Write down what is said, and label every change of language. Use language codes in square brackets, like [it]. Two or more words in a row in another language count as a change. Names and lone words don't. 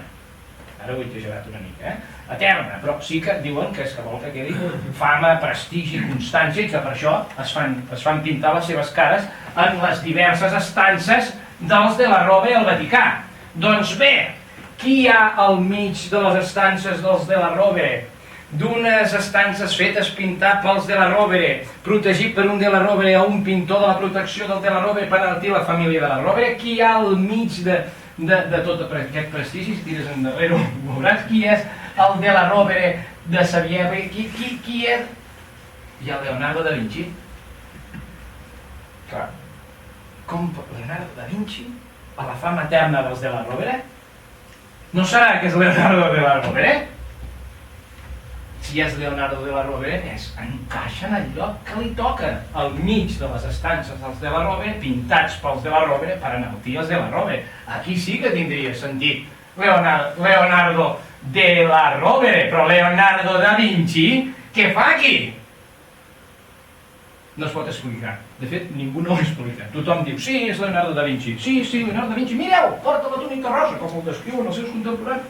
[ca] Ara ho he exagerat una mica, eterna, però sí que diuen que és que vol que quedi fama, prestigi, constància, i que per això es fan pintar les seves cares en les diverses estances dels della Rovere al Vaticà. Doncs bé, qui hi ha al mig de les estances dels della Rovere? D'unes estances fetes pintar pels della Rovere, protegit per un della Rovere o un pintor de la protecció del della Rovere per garantir la família della Rovere? Qui hi ha al mig de tot aquest prestigi? Si tires endarrere ho veuràs. Qui és el della Rovere de Sarajevo? Qui és? Hi ha Leonardo da Vinci. Clar, com Leonardo da Vinci, a la fama eterna dels della Rovere? No serà que és Leonardo della Rovere? Si és Leonardo della Rovere, encaixa en el lloc que li toca, al mig de les estances dels della Rovere, pintats pels della Rovere per enaltir els della Rovere. Aquí sí que tindria sentit Leonardo della Rovere, però Leonardo da Vinci, què fa aquí? No es pot explicar. De fet, ningú no ho explica. Tothom diu, sí, és Leonardo da Vinci. Sí, Leonardo da Vinci. Mireu, porta la túnica rosa, com el descriuen els seus contemporanis.